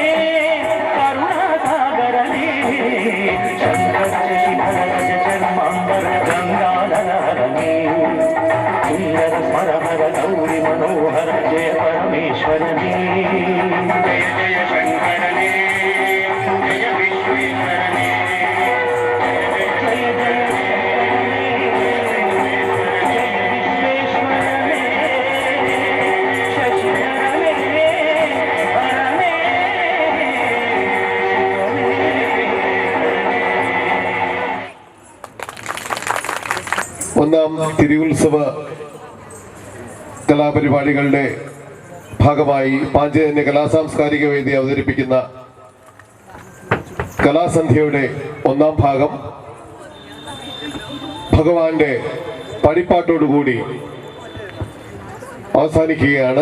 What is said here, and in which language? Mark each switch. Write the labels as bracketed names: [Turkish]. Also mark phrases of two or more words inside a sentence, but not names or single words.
[Kannada] ಕರುಣಾಸಾಗರನೇ ಶಂಕರ ಶಿಖರ ಗಜ ಚರ್ಮಾಂಬರ ಗಂಗಾಧರನೇ ಸುಂದರ ಸ್ವರಹರ ಗೌರಿ ಮನೋಹರ ಜಯ ಪರಮೇಶ್ವರನೇ ಜಯ ಜಯ ಶಂಕರನೇ ಜಯ ವಿಶ್ವೇಶ್ವರನೇ ಜಯ ಜಯ ವಿಶ್ವೇಶ್ವರನೇ ಶಶಿಧರನೇ ಹರನೇ [Malayalam] ഒന്നാം തിരുവുത്സവ കലാപരിപാടികളുടെ ഭാഗമായി പാഞ്ചജന്യ കലാസാംസ്കാരിക വേദി അവതരിപ്പിക്കുന്ന കലാസന്ധ്യയുടെ ഒന്നാം ഭാഗം ഭഗവാന്റെ പടിപ്പാട്ടോടുകൂടി അവസാനിക്കുകയാണ്.